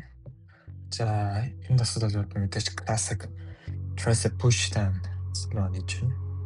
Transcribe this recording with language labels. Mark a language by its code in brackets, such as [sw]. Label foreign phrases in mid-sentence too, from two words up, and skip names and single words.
[mn] За энэ дасгал бол мэдээж [en] classic tricep push down [mn] руу хийж байна.